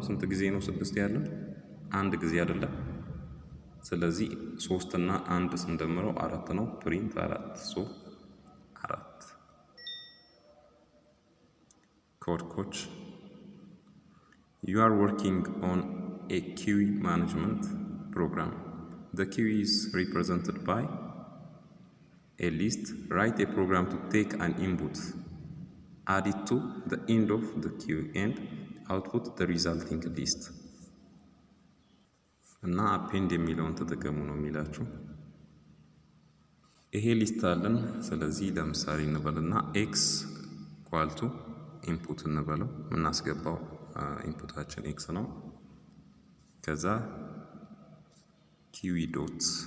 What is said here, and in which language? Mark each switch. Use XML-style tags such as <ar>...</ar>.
<am>ስንት ጊዜ ነው 6 ያለን? አንድ ጊዜ አይደለም። ስለዚህ 3 እና 1 ስንደምረው 4 ነው። ፕሪንት 4 ሶ 4 ኮድ</am> <en>you are working on a queue management program. The queue is represented by a list. Write a program to take an input, add it to the end of the queue and output the resulting list.</en> <am>እና append የሚለውን ተጠቀሙ ነው የሚላችሁ። ይሄ ሊስት አለን። ስለዚህ ለምሳሌ እንበልና x ኢኳል ቱ ኢንፑት እንበለው። የምናስገባው ኢንፑታችን x ነው። ከዛ ኪዊ ዶት</am>